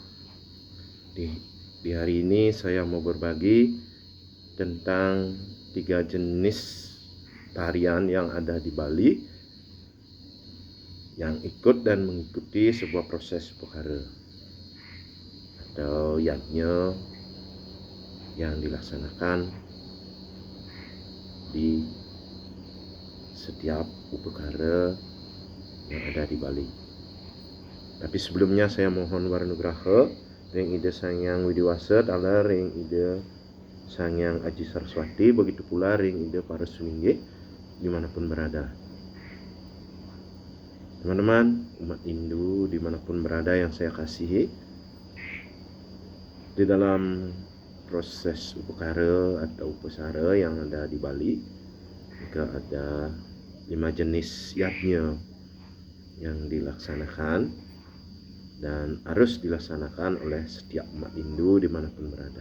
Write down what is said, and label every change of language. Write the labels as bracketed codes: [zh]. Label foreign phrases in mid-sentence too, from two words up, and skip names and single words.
[id] Di hari ini saya mau berbagi tentang 3 jenis tarian yang ada di Bali yang ikut dan mengikuti sebuah proses Pokhara atau yajna yang dilaksanakan di setiap upacara yang ada di Bali. Tapi sebelumnya saya mohon [ban] waranugraha ring Ida Sangyang Widiwasa Taala ring Ida Sangyang Aji Saraswati, [id] begitu pula [ban] ring Ida [id] para Suminggih dimanapun berada. Teman-teman umat Hindu dimanapun berada yang saya kasihi, di dalam proses upacara atau upacara yang ada di Bali juga ada 5 jenis yajna yang dilaksanakan dan harus dilaksanakan oleh setiap umat Hindu dimanapun berada.